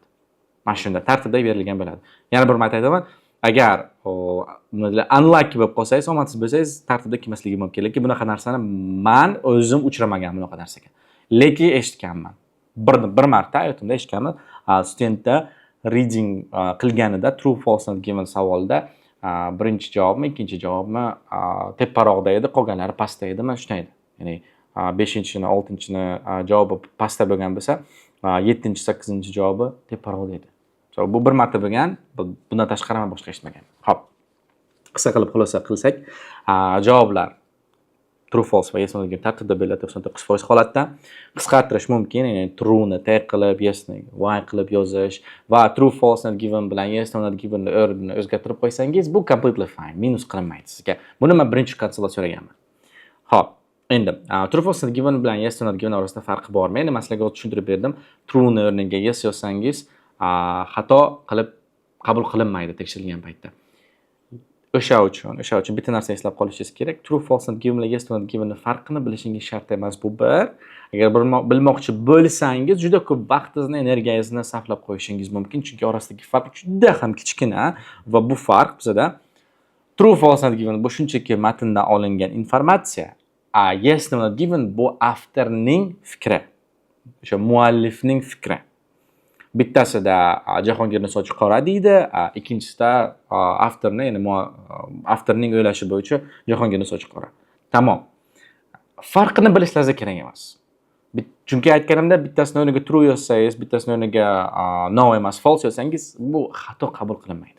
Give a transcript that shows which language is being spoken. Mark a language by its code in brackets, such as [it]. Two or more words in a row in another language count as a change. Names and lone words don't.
[uz] Mana shunda tartibda berilgan bo'ladi. Yana bir marta aytaman, agar unlucky bo'lib qolsangiz, omadsiz bo'lsangiz, tartibda kelmasligi mumkin. Lekin bunaqa narsani men o'zim uchramagan bunaqa narsaga. Lekin eshitganman. Bir marta hayotimda eshitganman. Studentda reading qilganida [en] true false not given [uz] savolda birinchi javobmi, ikkinchi javobmi teparoqda edi, qolganlari pastda edi. Mana shunday edi. Ya'ni 5-ni, 6-ni javobi pastda bo'lgan bo'lsa, 7-chi, 8-chi javobi teparoqda edi. Bu bir marta bo'lgan, bundan tashqari men boshqa eshitmagan. Xo'p. Qisqa qilib xulosa qilsak, javoblar [en] true false [uz] va [en] yes no [uz] degan tartibda beriladi 99% holatda. Qisqartirish mumkin, ya'ni true ni t qilib, yes ni y qilib yozish va [en] true false not given [uz] bilan [en] yes no not given [uz] ni o'rnini o'zgartirib qo'ysangiz, bu [en] completely fine, [uz] minus qilinmaydi sizga. Buni men birinchi konsolda so'raganman. Xo'p, endi [en] true false not given [uz] bilan [en] yes no not given [uz] orasida farqi bormi? Endi men sizlarga tushuntirib berdim. True ni o'rniga yes yozsangiz, xato qilib qabul qilinmaydi tekshirilgan paytda. O'sha uchun bitta narsa eslab qolishingiz kerak. [en] True false not given [uz] va [en] yes not given [uz] farqini bilishingiz shart emas bu bir. Agar bilmoqchi bo'lsangiz, juda ko'p vaqtingizni, energiyangizni sarflab qo'yishingiz mumkin, chunki orasidagi farq juda ham kichkina va bu farq bizda [en] true false not given [uz] bu shunchaki matndan olingan informatsiya. [en] Yes not given [uz] bu avtorning fikri. O'sha muallifning fikri. Bittasida Jahongirning sochi qora deydi, ikkinchisida avtorning, ya'ni avtorning o'ylashi bo'yicha Jahongirning sochi qora. Tamom. Farqini bilishlaringiz kerak emas. Chunki aytganimda bittasini o'rniga true yozsangiz, bittasini o'rniga no emas false yozsangiz, bu xato qabul qilinmaydi.